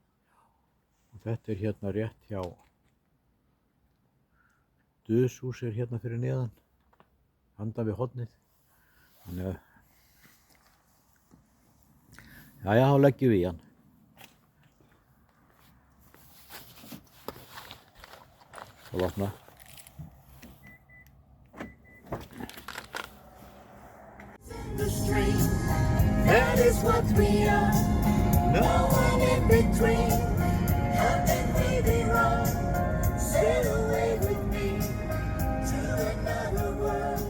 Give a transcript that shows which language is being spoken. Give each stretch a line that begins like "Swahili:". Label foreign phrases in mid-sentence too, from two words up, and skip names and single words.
Icelandic: Og þetta er hérna rétt hjá Duðshús er hérna fyrir neðan, handan við hornið. Þannig að, jæja, þá leggjum við í hann. Og opna.
English: That is what we are. No one in between. How can we be wrong? Sail away with me to another world.